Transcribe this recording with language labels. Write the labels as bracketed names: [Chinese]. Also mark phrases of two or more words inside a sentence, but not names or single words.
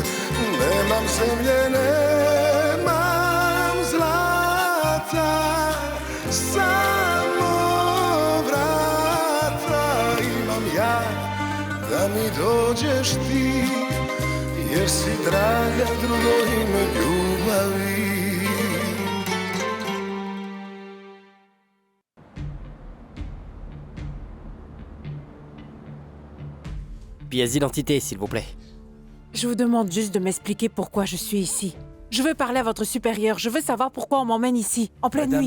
[Serbian] Nemam zemlje, nemam zlata, samo vrata imam ja, da mi dođeš ti, jer si draga drugo ime ljubavi. [French] Pièce d'identité, s'il vous plaît. Je vous demande juste de m'expliquer pourquoi je suis ici. Je veux parler à votre supérieur, je veux savoir pourquoi on m'emmène ici, en pleine nuit.